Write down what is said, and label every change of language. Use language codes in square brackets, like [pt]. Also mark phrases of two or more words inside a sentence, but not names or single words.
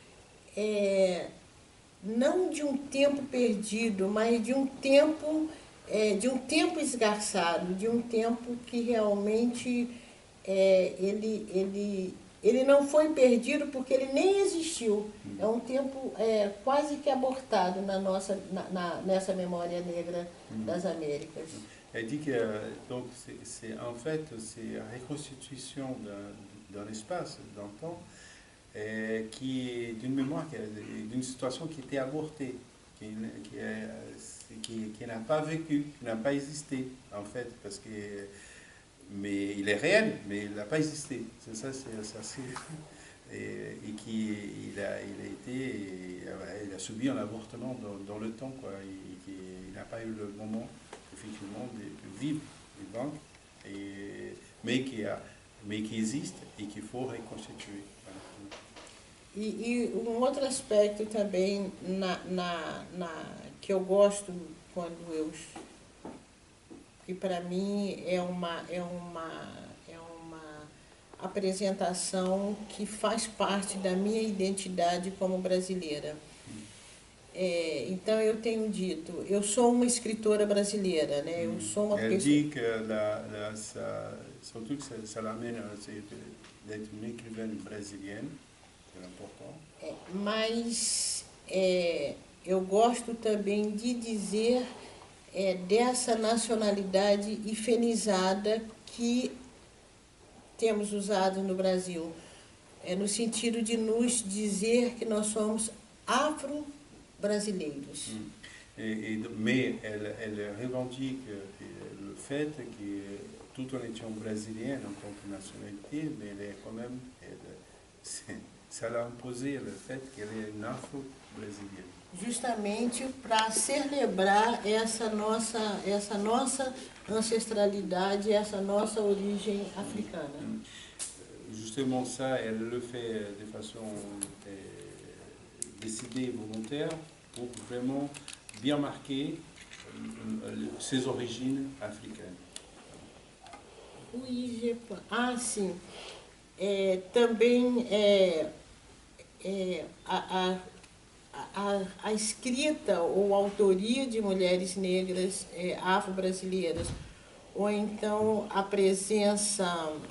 [pt] não de um tempo perdido, mas de um tempo esgarçado, de um tempo que realmente ele não foi perdido porque ele nem existiu. É um tempo quase que abortado nessa memória negra das Américas. [fr] Elle dit que donc en fait c'est la reconstitution d'un espace, d'un temps, qui est d'une mémoire, d'une situation qui était abortée, qui n'a pas vécu, qui n'a pas existé en fait, parce que mais il est réel, mais il n'a pas existé. C'est ça, c'est assez. Et il a subi un avortement dans le temps, quoi. Il n'a pas eu le moment, effectivement, de vivre, mais qui existe et qu'il faut reconstituer. [pt] E outro aspecto também que eu gosto que para mim é uma apresentação que faz parte da minha identidade como brasileira. Então eu tenho dito, eu sou uma escritora brasileira, né? Eu sou uma [fr] Elle [pt] pessoa... [fr] dit que surtout que ça l'amène d'être une écrivaine brésilienne, c'est important. [pt] Mas eu gosto também de dizer dessa nacionalidade hifenizada que temos usado no Brasil, no sentido de nos dizer que nós somos afro-brasileiros. [fr] Mais elle revendique le fait que tout en étant brésilienne en tant que nationalité, mais elle est quand même, ça l'a imposé le fait qu'elle est une afro-brésilienne. [pt] Justamente para celebrar essa nossa ancestralidade, essa nossa origem africana. [fr] Justement ça, elle le fait de façon décidée et volontaire pour vraiment bien marquer ses origines africaines. Oui, [pt] sim. Também a escrita ou a autoria de mulheres negras afro-brasileiras, ou então a presença